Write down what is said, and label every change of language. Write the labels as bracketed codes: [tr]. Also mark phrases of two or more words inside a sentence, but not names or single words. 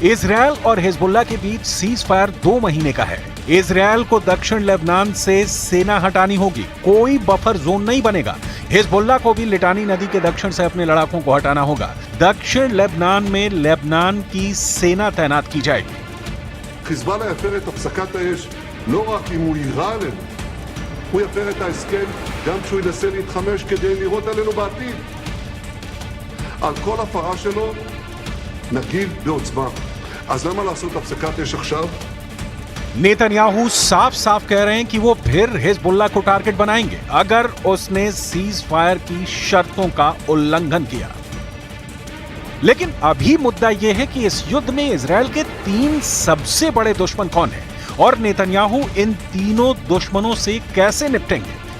[hi] इजरायल और हिजबुल्लाह के बीच [en] cease fire [hi] 2 महीने का है। इजरायल को दक्षिण लेबनान से सेना हटानी होगी, कोई [en] buffer zone [hi] नहीं बनेगा। हिजबुल्लाह को भी लिटानी नदी के दक्षिण से अपने लड़ाकों को हटाना होगा। दक्षिण लेबनान में लेबनान की सेना तैनात की जाएगी। [he] חיזבאללה יפר את הפסקת האש לא רק אם הוא יירה עלינו, הוא יפר את ההסכם גם כשהוא ינסה להתחמש כדי לירות עלינו בעתיד. על כל הפרה שלו נגיב בעוצמה. אז למה לעשות הפסקת אש עכשיו? [hi] नेतन्याहू साफ साफ कह रहे हैं कि वो फिर हिजबुल्लाह को टारगेट बनाएंगे अगर उसने [en] cease fire [hi] की शर्तों का उल्लंघन किया। लेकिन अभी मुद्दा यह है कि इस युद्ध में इजरायल के 3 सबसे बड़े दुश्मन कौन हैं और नेतन्याहू इन तीनों दुश्मनों से कैसे निपटेंगे।